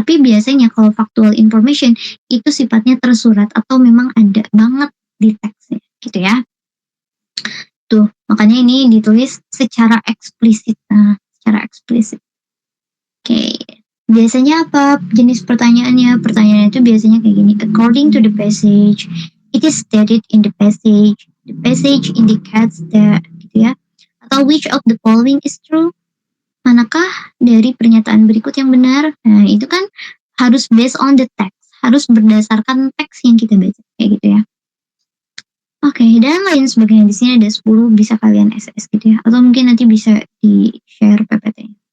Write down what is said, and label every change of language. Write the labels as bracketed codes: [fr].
[id] Tapi biasanya kalau [en] factual information [id] itu sifatnya tersurat atau memang ada banget di teksnya gitu ya. Tuh, makanya ini ditulis secara eksplisit. Nah, secara eksplisit. Oke. Biasanya apa jenis pertanyaannya? Pertanyaannya itu biasanya kayak gini. [en] According to the passage, it is stated in the passage. The passage indicates that, [id] gitu ya. Atau [en] which of the following is true? [id] Manakah dari pernyataan berikut yang benar? Nah, itu kan harus [en] based on the text. [id] Harus berdasarkan teks yang kita baca. Kayak gitu ya. Oke, dan lain sebagainya. Di sini ada 10, bisa kalian SS gitu ya. Atau mungkin nanti bisa di-share PPT.